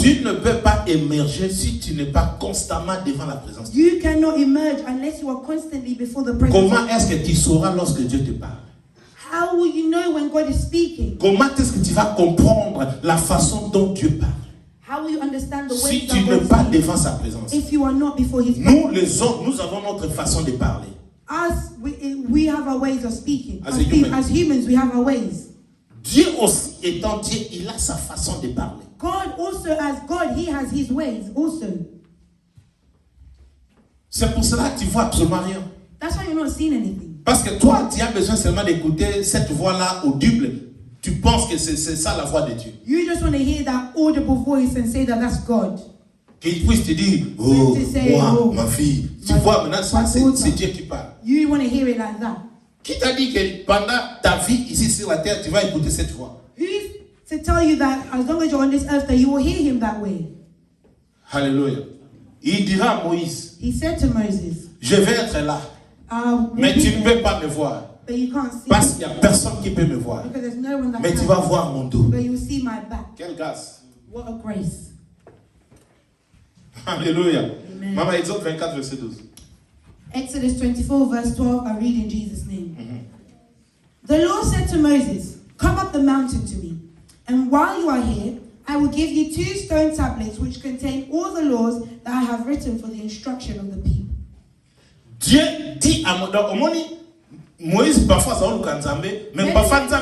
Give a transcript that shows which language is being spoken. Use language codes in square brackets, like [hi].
[fr] Tu ne peux pas émerger si tu n'es pas constamment devant la présence. [en] You cannot emerge unless you are constantly before the presence. [fr] Comment est-ce que tu sauras lorsque Dieu te parle? [en] How will you know when God is speaking? [fr] Comment est-ce que tu vas comprendre la façon dont Dieu parle? [en] How will you understand the way [fr] si tu n'es pas devant sa présence? [en] If you are not before His presence. [fr] Nous les hommes, nous avons notre façon de parler. [en] Us, we have our ways of speaking. As humans, we have our ways. [fr] Dieu aussi étant Dieu, il a sa façon de parler. [en] God also, as God, He has His ways also. [fr] C'est pour cela que tu vois absolument rien. [en] That's why you're not seeing anything. [fr] Parce que toi, tu as besoin seulement d'écouter cette voix-là audible. Tu penses que c'est ça la voix de Dieu. [en] You just want to hear that audible voice and say that that's God. [fr] Qu'il puisse te dire, oh, moi, ma fille. Tu vois, maintenant, c'est Dieu qui parle. [en] You want to hear it like that. [fr] Qui t'a dit que pendant ta vie ici sur la terre, tu vas écouter cette voix? [en] Who is to tell you that as long as you're on this earth, that you will hear Him that way? [fr] Hallelujah. Il dira à Moïse, [en] He said to Moses, [fr] je vais être là. Mais tu ne peux pas me voir. Parce qu'il n'y a personne qui peut me voir. Mais tu vas voir mon dos. Quelle grâce. [en] What a grace. [fr] Alléluia. Maman, Exode 24, verset 12. [en] Exodus 24, verse 12, I read in Jesus' name. The Lord said to Moses, come up the mountain to me. And while you are here, I will give you 2 stone tablets which contain all the laws that I have written for the instruction of the people. [fr] Dieu dit à Moïse parfois ça mais parfois